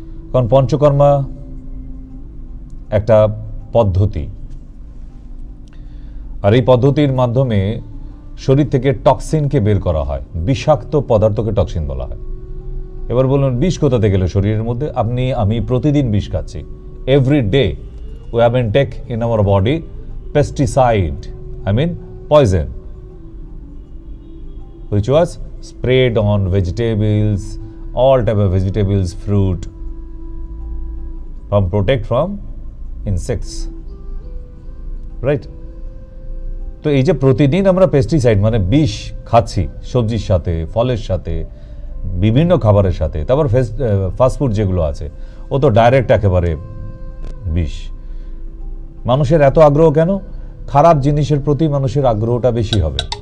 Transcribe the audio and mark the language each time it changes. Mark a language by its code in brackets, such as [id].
[bn] কারণ পঞ্চকর্মা একটা পদ্ধতি, আর এই পদ্ধতির মাধ্যমে শরীর থেকে টক্সিনকে বের করা হয়, বিষাক্ত পদার্থকে টক্সিন বলা হয়। এবার বলুন, বিষ কোথা থেকে গেল শরীরের মধ্যে? আমি প্রতিদিন বিষ খাচ্ছি, [en] Every day we have been take in our body pesticide, poison, which was sprayed on vegetables, all type of vegetables, fruit, from protect from insects, right? [bn] তো এই যে প্রতিদিন আমরা পেস্টিসাইড মানে বিষ খাচ্ছি, সবজির সাথে, ফলের সাথে, বিভিন্ন খাবারের সাথে। তারপর ফাস্টফুড যেগুলো আছে ও তো ডাইরেক্ট একেবারে বিষ। মানুষের এত আগ্রহ কেন? খারাপ জিনিসের প্রতি মানুষের আগ্রহটা বেশি হবে।